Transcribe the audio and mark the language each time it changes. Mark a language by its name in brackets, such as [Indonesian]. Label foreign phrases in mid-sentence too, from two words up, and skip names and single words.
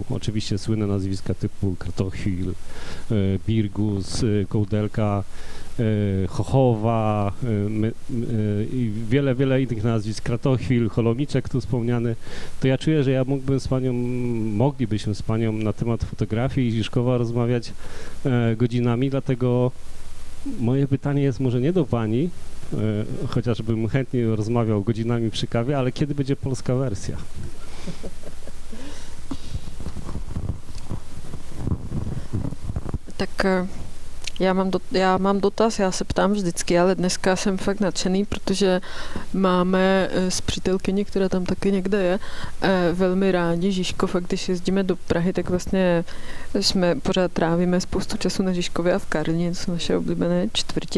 [Polish] Oczywiście słynne nazwiska typu Kratochwil, Birgus, Koudelka, Chochowa i wiele innych nazwisk, Kratochwil, Holomiczek tu wspomniany, to ja czuję, że ja moglibyśmy z panią na temat fotografii i Žižkova rozmawiać godzinami, dlatego moje pytanie jest może nie do pani, chociażbym chętnie rozmawiał godzinami przy kawie, ale kiedy będzie polska wersja? [Czech] Tak já mám dotaz, já se ptám vždycky, ale dneska jsem fakt nadšený, protože máme s přítelkyní, která tam taky někde je, velmi rádi Žižkov, a když jezdíme do Prahy, tak vlastně pořád trávíme spoustu času na Žižkově a v Karlině, to jsou naše oblíbené čtvrti.